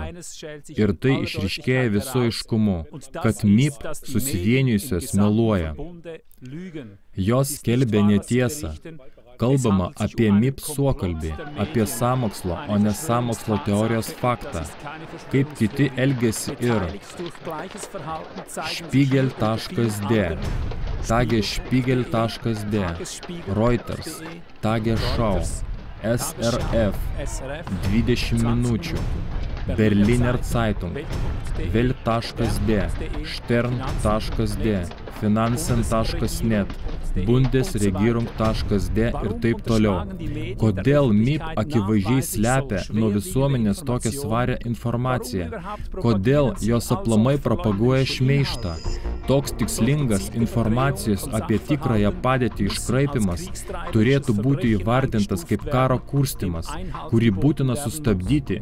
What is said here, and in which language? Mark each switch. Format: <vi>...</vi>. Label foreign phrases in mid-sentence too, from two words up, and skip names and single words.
<lt>Ir tai išryškėja visu aiškumu, kad MIP susivienijusios meluoja. Jos skelbia netiesą. Kalbama apie MIP suokalbį, apie sąmokslo, o ne sąmokslo teorijos faktą, kaip kiti elgiasi ir Spiegel.d, Tagesspiegel.d, Reuters, Tagesschau, SRF, 20 minučių, Berliner Zeitung, Welt.d, Stern.d, Finanzen.net, Bundesregierung.d ir taip toliau. Kodėl MIP akivaizdžiai slepia nuo visuomenės tokią svarią informaciją? Kodėl jos aplamai propaguoja šmeižtą? Toks tikslingas informacijos apie tikrąją padėtį iškraipimas turėtų būti įvardintas kaip karo kurstymas, kurį būtina sustabdyti.</lt>